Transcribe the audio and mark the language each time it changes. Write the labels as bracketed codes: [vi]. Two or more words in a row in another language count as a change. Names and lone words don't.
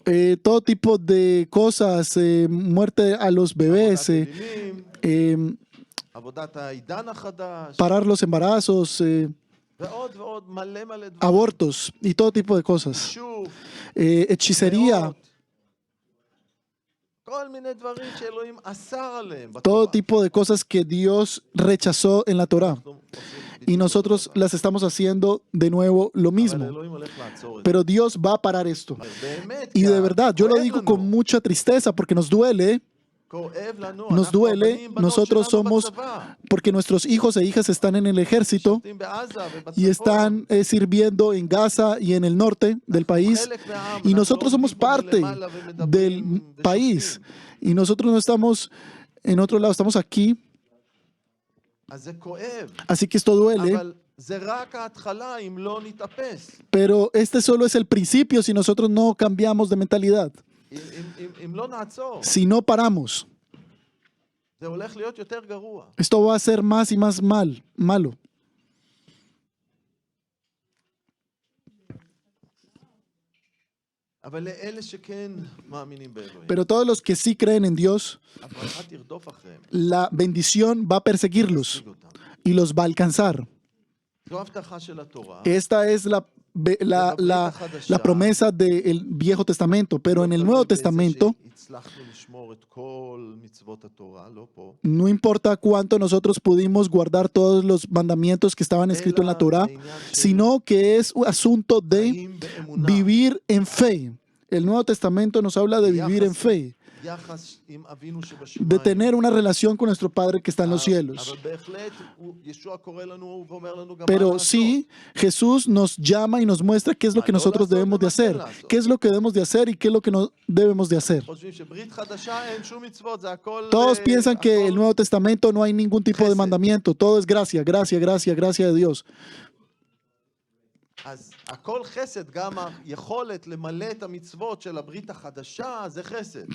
[es] Todo tipo de cosas, muerte a los bebés, [he] עבודת אלילים, עבודת העידן החדש, [es] parar los embarazos, [he] ועוד ועוד מלא מלא דברים. [es] abortos y todo tipo de cosas. [he] שוב, [es] Hechicería, [he] מאות, כל מיני דברים שאלוהים אסר עליהם [es] todo [he] בתורה. [es] tipo de cosas que Dios rechazó en la Torá. [he] אנחנו עושים [es] Y [he] בדיוק [es] nosotros [he] אותו דבר. [es] las estamos haciendo de nuevo lo [he] אבל [es] mismo. [he] אלוהים הולך לעצור את זה. [es] Pero Dios va a parar esto. [he] באמת, [es] Y [he] כי [es] de verdad, yo lo [he] כואב [es] digo [he] לנו. [es] con mucha tristeza porque nos duele, [he] כואב לנו, [es] nos [he] אנחנו [es] duele, [he] הבנים, בנות [es] nosotros [he] שלנו [es] somos, [he] בצבא, [es] porque nuestros hijos e hijas están en el ejército [he] שותים בעזה [es] y [he] ובצפון. [es] están sirviendo en Gaza y en el norte del país. [he] חלק מהעם, [es] Y [he] אנחנו [es] nosotros [he] לא [es] somos [he] עומדים פה [es] parte [he] מלמעלה ומדברים [es] del [he] ושופטים. [es] país. Y nosotros no estamos en otro lado, estamos aquí. [he] אז זה כואב, [es] Así que esto duele. [he] אבל זה רק ההתחלה אם לא נתאפס. [es] Pero este solo es el principio si nosotros no cambiamos de mentalidad. [he] אם לא נעצור, [es] Si no paramos, [he] זה הולך להיות יותר גרוע. [es] esto va a ser más y más malo. [he] אבל לאלה שכן מאמינים באלוהים, [es] Pero todos los que sí creen en Dios, [he] הברכה תרדוף אחריהם, [es] la bendición va a perseguirlos [he] תשיג אותם. [es] y los va a alcanzar. [he] זו הבטחה של התורה. [es] Esta es la promesa del Viejo Testamento, pero en el Nuevo Testamento, [he] הצלחנו לשמור את כל מצוות התורה, לא פה. [es] no importa cuánto nosotros pudimos guardar todos los mandamientos que estaban escritos en la Torá, sino que es un asunto de [he] חיים באמונה. [es] vivir en fe. El Nuevo Testamento nos habla de vivir en fe, [he] יחס עם אבינו [es] de [he] שבשמיים. [es] tener una relación con nuestro Padre que está en los cielos. [he] אבל בהחלט ישוע קורא לנו ואומר לנו גם מה [es] Pero [he] לעשות. [es] sí, Jesús nos llama y nos muestra qué es lo que nosotros debemos de hacer, qué es lo que debemos de hacer y qué es lo que no debemos de hacer. [he] חושבים שברית חדשה אין שום מצוות, זה הכל... [es] Todos piensan que [he] הכל- [es] el Nuevo Testamento no hay ningún tipo de [he] Gesed. [es] mandamiento, todo es gracia, gracia, gracia, gracia de Dios. [he] אז הכל חסד, גם היכולת למלא את המצוות של הברית החדשה זה חסד.